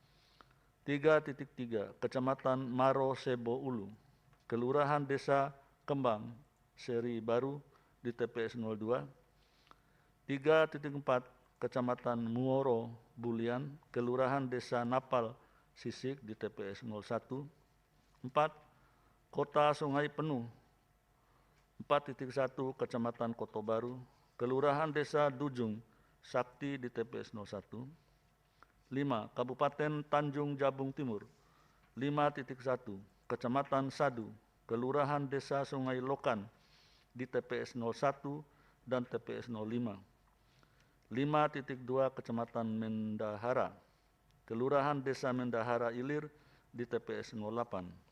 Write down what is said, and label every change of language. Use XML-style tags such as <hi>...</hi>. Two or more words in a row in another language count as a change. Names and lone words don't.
<id>3.3, Kecamatan Maro Sebo Ulu, Kelurahan Desa Kembang Seri Baru di TPS 02, 3.4, Kecamatan Muoro Bulian, Kelurahan Desa Napal Sisik di TPS 01, 4. Kota Sungai Penuh 4.1, Kecamatan Koto Baru, Kelurahan Desa Dujung Sakti di TPS 01, 5. Kabupaten Tanjung Jabung Timur 5.1, Kecamatan Sadu, Kelurahan Desa Sungai Lokan di TPS 01 dan TPS 05, 5.2, Kecamatan Mendahara, Kelurahan Desa Mendahara Ilir di TPS 08,</id>